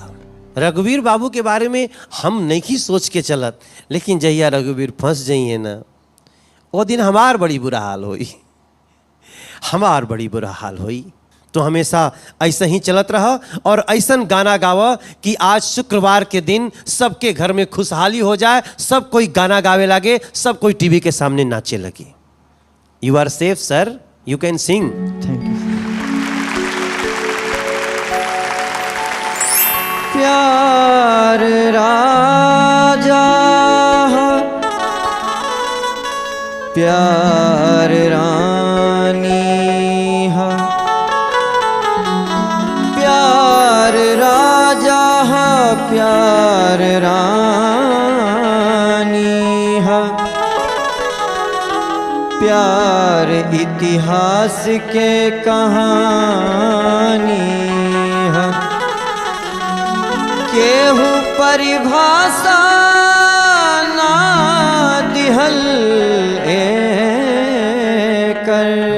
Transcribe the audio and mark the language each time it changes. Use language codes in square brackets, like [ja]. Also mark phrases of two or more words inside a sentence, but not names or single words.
[bho] रघुवीर बाबू के बारे में हम नहीं सोच के चलत, लेकिन जहिया रघुवीर फंस जाइए ना वो दिन हमार बड़ी बुरा हाल होई, हमार बड़ी बुरा हाल होई। तो हमेशा ऐसा ही चलत रहा और ऐसा गाना गावा कि आज शुक्रवार के दिन सबके घर में खुशहाली हो जाए, सब कोई गाना गावे लगे, सब कोई टीवी के सामने नाचे लगे। [en] you are safe sir, you can sing. thank you. [bho] प्यार राजा प्यार रानी हा, प्यार राजा हा प्यार रानी हा, प्यार इतिहास के कहानी है, केहू परिभाषा ना दिहल कर।